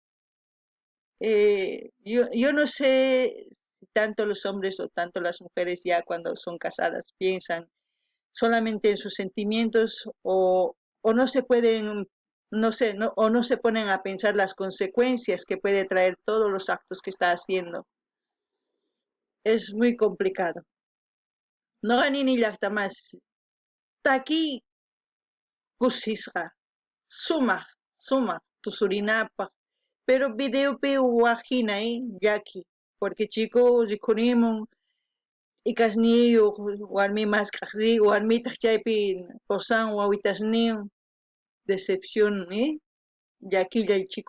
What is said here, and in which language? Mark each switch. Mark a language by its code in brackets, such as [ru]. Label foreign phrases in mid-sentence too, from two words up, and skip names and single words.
[es] Yo no sé si tanto los hombres o tanto las mujeres ya cuando son casadas piensan solamente en sus sentimientos o no se pueden, no sé, no, o no se ponen a pensar las consecuencias que puede traer todos los actos que está haciendo. Es muy complicado. [qu] No ganini llaqtamas taki kusisqa sumaq tusurinapaq pero videopi waqhinay llaki porque chico rikhurimun ikasniyuq warmi maskaq warmitaq chaypi qusan wawitasniwan decepción llakillay chico